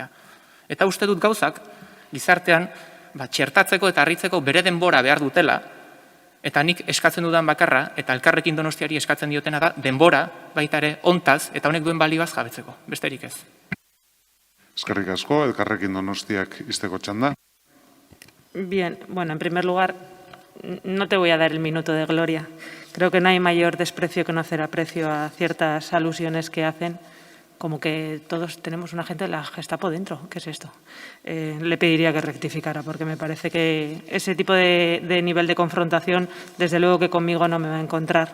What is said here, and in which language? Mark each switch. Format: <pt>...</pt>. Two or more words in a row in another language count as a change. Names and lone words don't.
<eu>Eta uste dut gauzak, gizartean, txertatzeko eta harritzeko bere denbora behar dutela, eta nik eskatzen dudan bakarra, eta Elkarrekin Donostiari eskatzen diotena da, denbora, baita ere, ontaz, eta honek duen balioaz jabetzeko. Besterik ez. Eskerrik asko, Elkarrekin Donostiak izteko txanda.</eu> <es>Bien, bueno, en primer lugar, no te voy a dar el minuto de gloria. Creo que no hay mayor desprecio que no hacer aprecio a ciertas alusiones que hacen, como que todos tenemos una gente de la Gestapo dentro. ¿Qué es esto? Le pediría que rectificara, porque me parece que ese tipo de nivel de confrontación, desde luego que conmigo no me va a encontrar.</es>